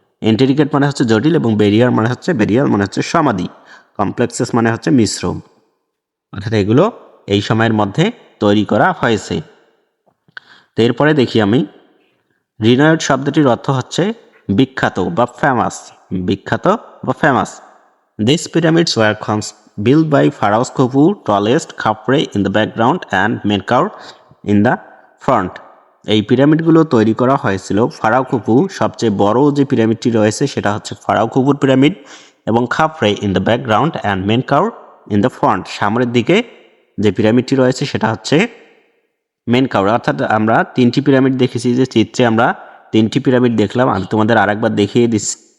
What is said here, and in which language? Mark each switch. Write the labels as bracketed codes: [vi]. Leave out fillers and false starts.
[bn] ইন্টেরিকেট মানে হচ্ছে জটিল এবং বেরিয়ার মানে হচ্ছে সমাধি, কমপ্লেক্সেস মানে হচ্ছে মিশ্র, অর্থাৎ এগুলো এই সময়ের মধ্যে তৈরি করা হয়েছে। তো এরপরে দেখি আমি, রিনয়েড শব্দটির অর্থ হচ্ছে বিখ্যাত বা ফেমাস, বিখ্যাত বা famous. [en] These pyramids were built by Pharaoh Khufu, tallest Khafre in the background and Menkaure in the front. [bn] এই পিরামিডগুলো তৈরি করা হয়েছিল ফারাও খুফু, সবচেয়ে বড় যে পিরামিডটি রয়েছে সেটা হচ্ছে ফারাও খুফুর পিরামিড, এবং খাফরে [en] in the background and Menkaure in the front, [bn] সামনের দিকে যে পিরামিডটি রয়েছে সেটা হচ্ছে মেনকাউর। অর্থাৎ আমরা 3টি পিরামিড দেখেছি, যে চিত্রে আমরা 3টি পিরামিড দেখলাম, আমি তোমাদের আরেকবার দেখিয়ে দিচ্ছি।